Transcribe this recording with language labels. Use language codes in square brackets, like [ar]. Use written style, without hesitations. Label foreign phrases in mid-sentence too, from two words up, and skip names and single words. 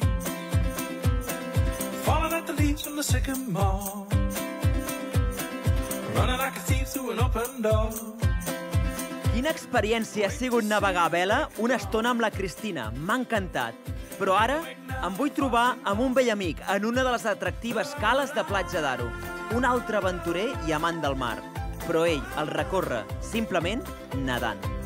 [en] Falling at the leaves from the sycamore. Running like a thief through an open door. [ca] Quina experiència ha sigut navegar a vela una estona amb la Cristina. M'ha encantat. Però ara em vull trobar amb un vell amic en una de les atractives cales de Platja d'Aro. Un altre aventurer i amant del mar. Però ell el recorre simplement nedant.